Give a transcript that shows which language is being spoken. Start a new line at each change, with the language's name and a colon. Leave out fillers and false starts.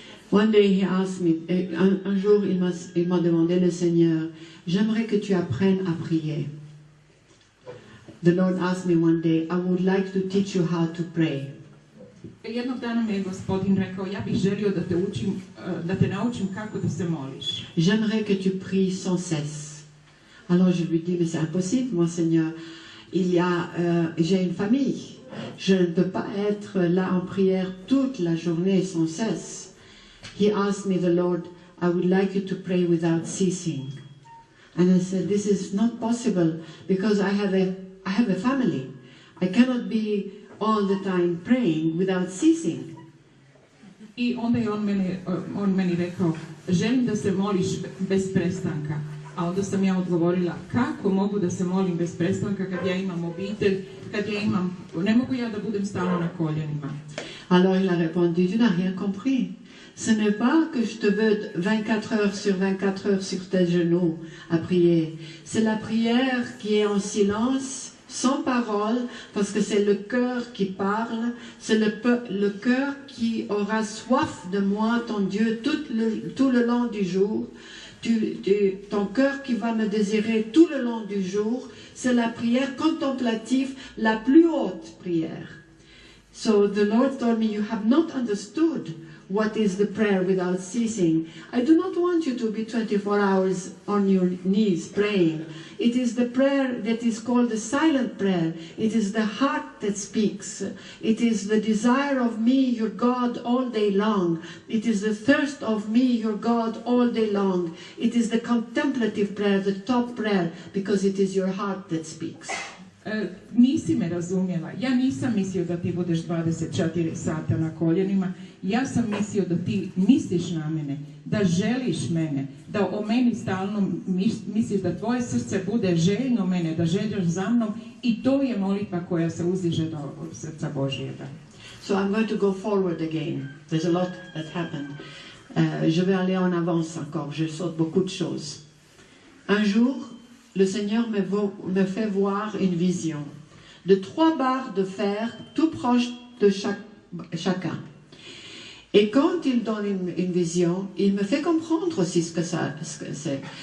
English: One day he asked me,
French: un jour il m'a demandé, le Seigneur, j'aimerais que tu apprennes à prier.
English: The Lord asked me one day, I would like to teach you how to pray.
Croatian: Jednog dana mi je Gospodin rekao, ja bih želio da te naučim kako da se moliš.
French: J'aimerais que tu pries sans cesse. Alors je lui dis, mais c'est impossible, mon Seigneur. J'ai une famille. Je ne peux pas être là en prière toute la journée sans cesse.
English: He asked me, the Lord, I would like you to pray without ceasing. And I said, this is not possible because I have a family. I cannot be all the time praying without ceasing.
Croatian: I onda je on meni rekao, želim da se moliš bez prestanka. A onda sam ja odgovorila, kako mogu da se molim bez prestanka kad ja imam obitelj, ne mogu ja da budem stalno na koljenima.
French: Alors il a répondu, tu n'as rien compris. Ce n'est pas que je te veux 24 heures sur tes genoux à prier. C'est la prière qui est en silence, sans parole, parce que c'est le cœur qui parle, c'est le cœur qui aura soif de moi, ton Dieu, tout le long du jour. Ton cœur qui va me désirer tout le long du jour, c'est la prière contemplative, la plus haute prière.
English: So the Lord told me, you have not understood what is the prayer without ceasing. I do not want you to be 24 hours on your knees praying. It is the prayer that is called the silent prayer. It is the heart that speaks. It is the desire of me, your God, all day long. It is the thirst of me, your God, all day long. It is the contemplative prayer, the top prayer, because it is your heart that speaks.
Croatian: Nisi me razumjela. Ja nisam mislio da ti budeš 24 sata na koljenima. Ja sam mislio da ti misliš na mene, da želiš mene, da o meni stalno misliš, da tvoje srce bude željno mene, da željaš za mnom, i to je molitva koja se uzdiže do srca Božjega.
English: So I'm going to go forward again. There's a lot that happened.
French: Je vais aller en avance encore. Je saute beaucoup de choses. Un jour, le Seigneur me fait voir une vision de 3 barres de fer tout proches de chacun. Et quand il donne une vision, il me fait comprendre aussi ce que c'est.